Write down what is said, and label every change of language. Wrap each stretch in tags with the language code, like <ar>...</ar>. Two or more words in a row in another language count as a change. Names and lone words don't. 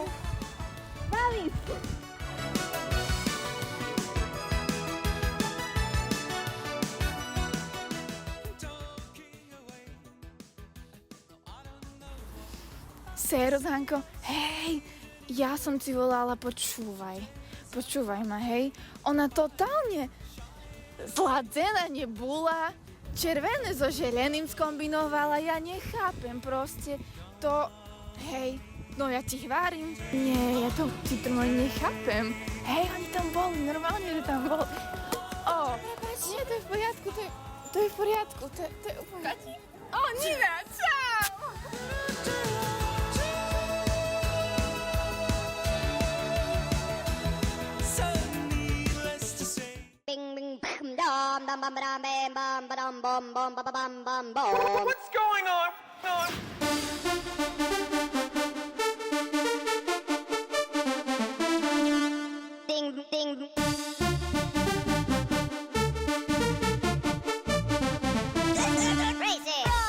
<sk>Bawi. Sério, Zanko? Hej, ja som ti volala, počúvaj. Počúvaj ma, hej. Ona totálne zladzená nebola. Červené so želeným skombinovala. Ja nechápem proste. To, hej, no ja ti chvárim. Nie, ja to nechápem. Hej, oni tam boli, normálne, že tam boli. O, nie, to je v poriadku, to je v poriadku, to je úplne... Kati? O, Nina, čau! Bing bing bam dum dum bum dum bam bum ba-dum bum bum ba bum bum bum.</sk> <en>What's going on? Ding ding. Crazy.</en>